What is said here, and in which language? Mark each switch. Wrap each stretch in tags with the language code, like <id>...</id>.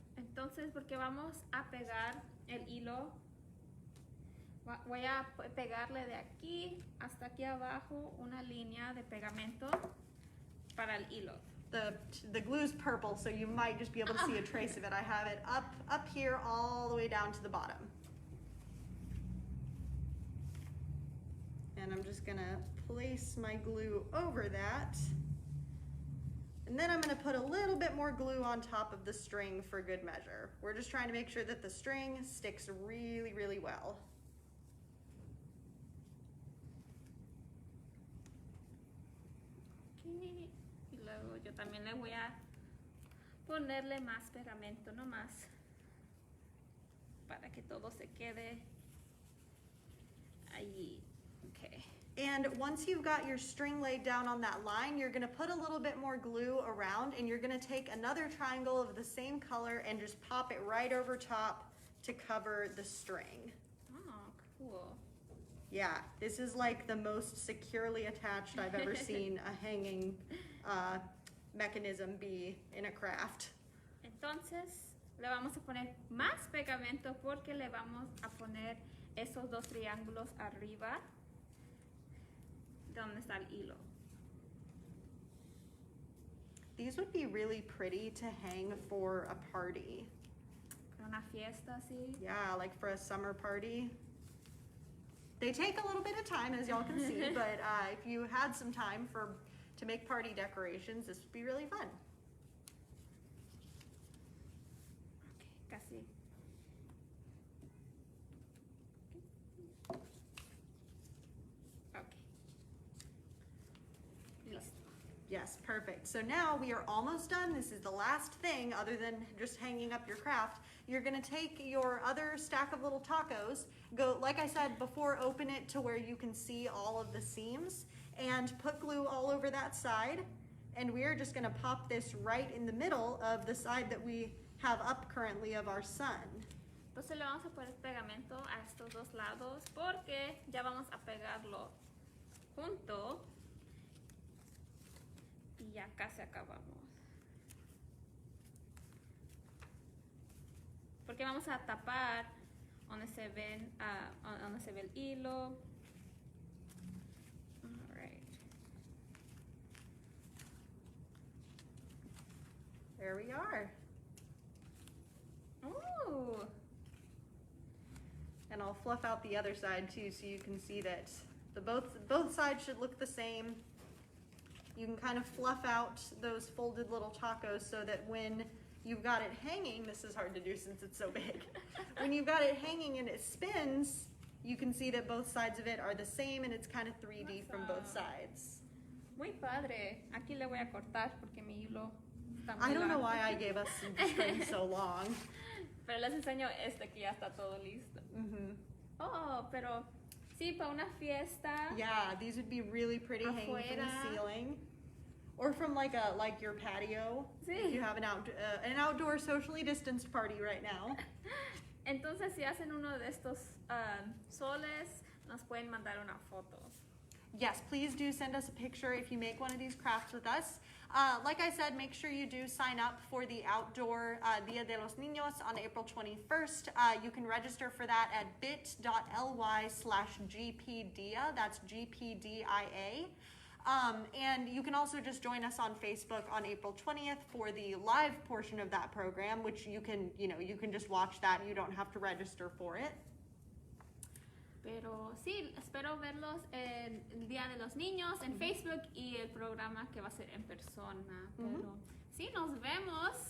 <es>Entonces, porque vamos a pegar el hilo, voy a pegarle de aquí hasta aquí abajo una línea de pegamento para el hilo.</es> <en>The glue's purple, so you might just be able to see a trace of it. I have it up here all the way down to the bottom. And I'm just gonna place my glue over that. And then I'm gonna put a little bit more glue on top of the string for good measure. We're just trying to make sure that the string sticks really, really well.</en> <es>Y luego yo también le voy a ponerle más pegamento nomás para que todo se quede</es> <en>Okay. And once you've got your string laid down on that line, you're gonna put a little bit more glue around, and you're gonna take another triangle of the same color and just pop it right over top to cover the string. Oh, cool. Yeah, this is like the most securely attached I've ever seen a hanging mechanism be in a craft.</en> <es>Entonces, le vamos a poner más pegamento porque le vamos a poner esos dos triángulos arriba donde está el hilo.</es> <en>These would be really pretty to hang for a party.</en> <es>Una fiesta así.</es> <en>Yeah, like for a summer party. They take a little bit of time, as y'all can see, but if you had some time to make party decorations, this would be really fun.</en> <es>Okay, casi.</es> <en>Okay.</en> <es>Listo.</es> <en>Yes, perfect. So now we are almost done. This is the last thing other than just hanging up your craft. You're gonna take your other stack of little tacos, go, like I said before, open it to where you can see all of the seams and put glue all over that side. And we are just gonna pop this right in the middle of the side that we have up currently of our sun.</en> <es>Entonces le vamos a poner pegamento a estos dos lados porque ya vamos a pegarlo junto y ya casi acabamos. Porque vamos a tapar donde se ven, donde se ve el hilo.</es> <en>All right. There we are. Ooh. And I'll fluff out the other side too, so you can see that both sides should look the same. You can kind of fluff out those folded little tacos so that when you've got it hanging, this is hard to do since it's so big. When you've got it hanging and it spins, you can see that both sides of it are the same and it's kind of 3D from both sides.</en> <es>Muy padre. Aquí le voy a cortar porque mi hilo está muy</es> <en>I don't know</en> <es>largo.</es> <en>why I gave us the string so long.</en> <es>Pero les enseño este que ya está todo listo. Mm-hmm. Oh, pero sí, para una fiesta.</es> <en>Yeah, these would be really pretty hanging from the</en> <es>Afuera.</es> <en>ceiling. Or from like your patio.</en> <es>Sí.</es> <en>If you have an outdoor socially distanced party right now.</en> <es>Entonces, si hacen uno de estos soles, nos pueden mandar una foto.</es> <en>Yes, please do send us a picture if you make one of these crafts with us. Like I said, make sure you do sign up for the outdoor Dia de los Niños on April 21st. You can register for that at bit.ly/GPDIA. That's GPDIA. And you can also just join us on Facebook on April 20th for the live portion of that program, which you can just watch that. You don't have to register for it.</en> <es>Pero sí, espero verlos el Día de los Niños en Facebook y el programa que va a ser en persona. Pero sí, nos vemos.</es>